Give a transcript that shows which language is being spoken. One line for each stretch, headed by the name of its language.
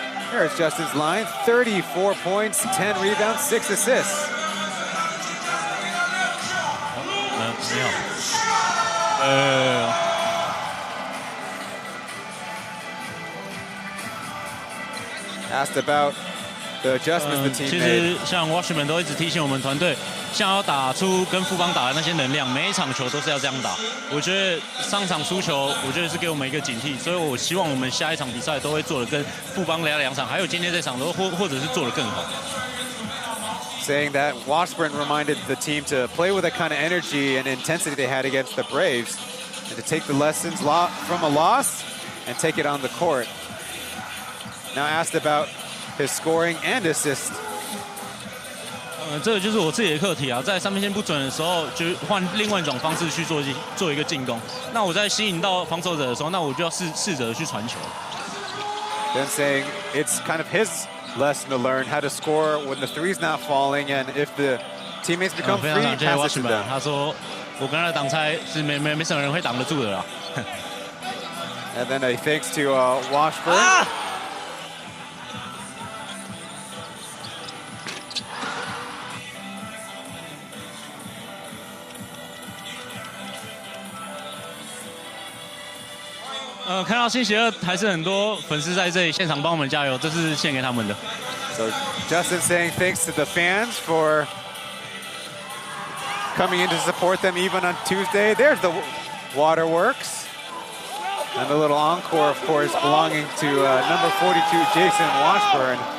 English: Here's Justin's line, 34 points, 10 rebounds, 6 assists. Asked about the adjustments the team made.
Chinese: 其实像 Washburn 都一直提醒我们团队，想要打出跟富邦打的那些能量，每一场球都是要这样打。我觉得上场输球，我觉得是给我们一个警惕，所以我希望我们下一场比赛都会做得跟富邦两场，还有今天这场都或者是做得更好。
English: Saying that Washburn reminded the team to play with the kind of energy and intensity they had against the Braves, and to take the lessons from a loss and take it on the court. Now asked about his scoring and assist.
Chinese: 这个就是我自己的课题啊，在三分线不准的时候，就换另外一种方式去做一个进攻。那我在吸引到防守者的时候，那我就要试着去传球。
English: Then saying it's kind of his lesson to learn how to score when the three's not falling, and if the teammates become free, pass it to them.
Chinese: 他说我跟他的挡拆是没什么人会挡得住的啦。
English: And then a thanks to Washburn.
Chinese: 看到新邪恶还是很多粉丝在这里现场帮我们加油，这是献给他们的。
English: So Justin saying thanks to the fans for coming in to support them even on Tuesday. There's the waterworks. And a little encore, of course, belonging to number 42, Jason Washburn.